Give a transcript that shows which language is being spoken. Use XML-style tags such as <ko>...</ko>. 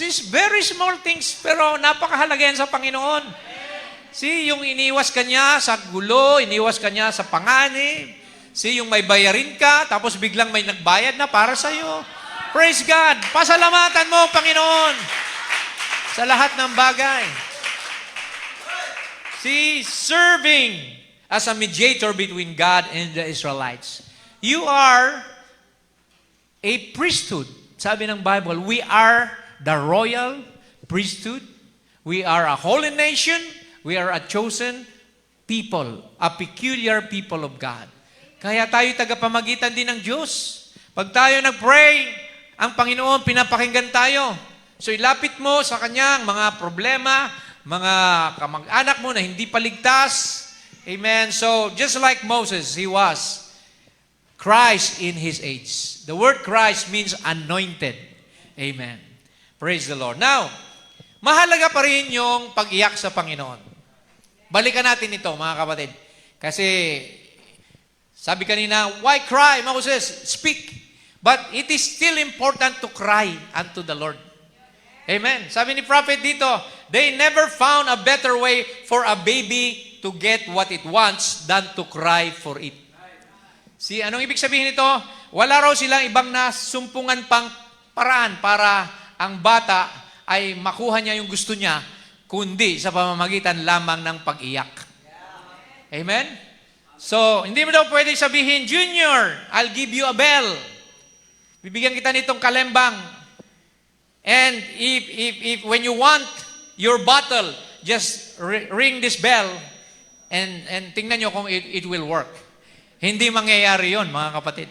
<en>Very small things,</en> <tl>pero napakahalaga yan sa Panginoon. Yung iniwas ka niya sa gulo, iniwas ka niya sa panganib. Yung may bayarin ka, tapos biglang may nagbayad na para sa'yo.</tl> <en>Praise God!</en> <tl>Pasalamatan mo, Panginoon, sa lahat ng bagay.</tl> <en>Serving as a mediator between God and the Israelites. You are a priesthood.</en> <tl>Sabi ng</tl> <en>Bible, we are the royal priesthood. We are a holy nation. We are a chosen people, a peculiar people of God.</en> <tl>Kaya tayo tagapamagitan din ng Diyos. Pag tayo nag-pray, ang Panginoon, pinapakinggan tayo. So ilapit mo sa Kanya ang mga problema, mga kamag-anak mo na hindi paligtas. Amen.</tl> <en>So just like Moses, he was Christ in his age. The word Christ means anointed.</en> <tl>Amen.</tl> <en>Praise the Lord. Now,</en> <tl>mahalaga pa rin yung pag-iyak sa Panginoon. Balikan natin ito, mga kapatid. Kasi, sabi kanina,</tl> <en>why cry,</en> <tl>Moses?</tl> <en>Speak. But it is still important to cry unto the Lord. Amen.</en> <tl>Sabi ni</tl> <en>prophet</en> <tl>dito,</tl> <en>they never found a better way for a baby to get what it wants than to cry for it.</en> <tl>Anong ibig sabihin nito? Wala raw silang ibang nasumpungan pang paraan para ang bata ay makuha niya yung gusto niya, kundi sa pamamagitan lamang ng pag-iyak. Amen?</tl> <en>So,</en> <tl>hindi mo daw pwede sabihin,</tl> <en>Junior, I'll give you a bell.</en> <tl>Bibigyan kita nitong kalembang.</tl> <en>And if when you want your bottle, just ring this bell and</en> <tl>tingnan nyo kung</tl> <en>it will work.</en> <tl>Hindi mangyayari yon, mga kapatid.</tl>